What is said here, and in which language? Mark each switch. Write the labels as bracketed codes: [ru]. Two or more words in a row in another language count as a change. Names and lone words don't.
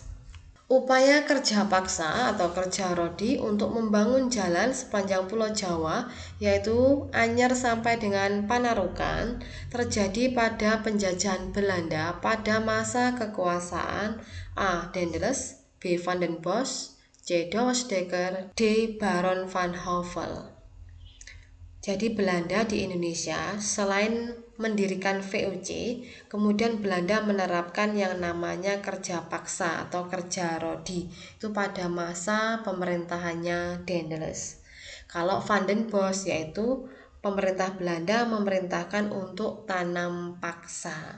[id] Upaya kerja paksa atau kerja rodi untuk membangun jalan sepanjang Pulau Jawa, yaitu Anyer sampai dengan Panarukan, terjadi pada penjajahan Belanda pada masa kekuasaan A. Daendels, B. Van den Bosch, C. Douwe Dekker, D. Baron van Houvel. Jadi Belanda di Indonesia selain mendirikan VOC, kemudian Belanda menerapkan yang namanya kerja paksa atau kerja rodi itu pada masa pemerintahannya Daendels. Kalau Van den Bosch yaitu pemerintah Belanda memerintahkan untuk tanam paksa.